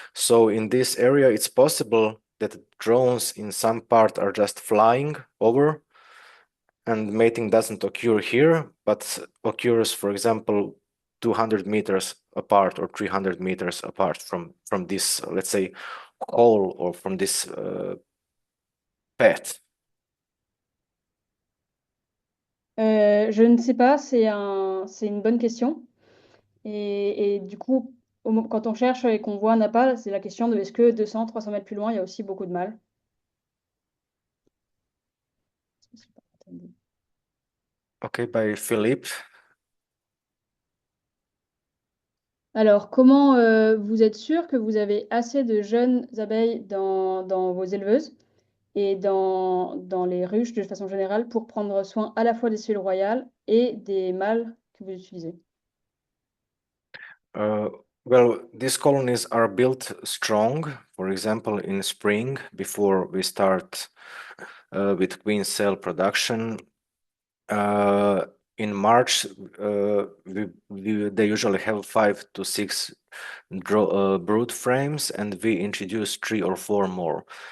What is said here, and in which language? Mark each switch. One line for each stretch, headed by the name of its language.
English: So in this area, it's possible that drones in some part are just flying over and mating doesn't occur here, but occurs, for example, 200 meters apart or 300 meters apart from this, let's say, hole or from this path.
French: Je ne sais pas, c'est une bonne question. Et du coup, quand on cherche et qu'on voit un appât, c'est la question de est-ce que 200, 300 mètres plus loin, il y a aussi beaucoup de mâles?
English: Okay, by Philippe.
French: Alors, comment vous êtes sûr que vous avez assez de jeunes abeilles dans vos éleveuses et dans les ruches de façon générale pour prendre soin à la fois des cellules royales et des mâles que vous utilisez?
English: Well, these colonies are built strong, for example, in spring before we start with queen cell production. In March, they usually have 5 to 6 brood frames, and we introduce 3 or 4 more.